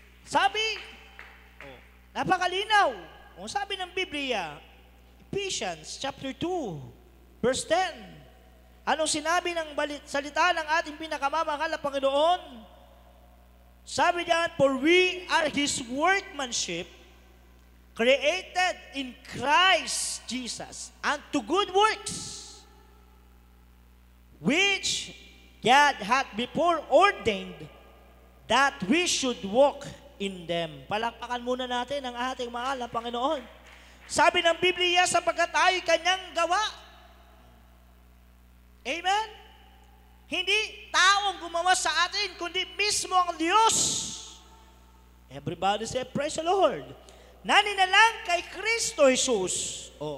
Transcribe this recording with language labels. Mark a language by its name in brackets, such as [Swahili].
[Filipino] Sabi, napakalinaw. Kung sabi ng Biblia, Ephesians chapter 2, verse 10. Anong sinabi ng salita ng ating pinakamamahal na Panginoon? Sabi diyan, [English] for we are His workmanship, created in Christ Jesus, unto good works, which God hath before ordained that we should walk in them. [Filipino] Palakpakan muna natin ang ating mahal na Panginoon. Sabi ng Biblia, sapagkat tayo kanyang gawa. Amen? Hindi taong gumawa sa atin, kundi mismo ang Diyos. [English] Everybody say, praise the Lord. [Filipino] Na ninalang kay [English] Kristo Jesus.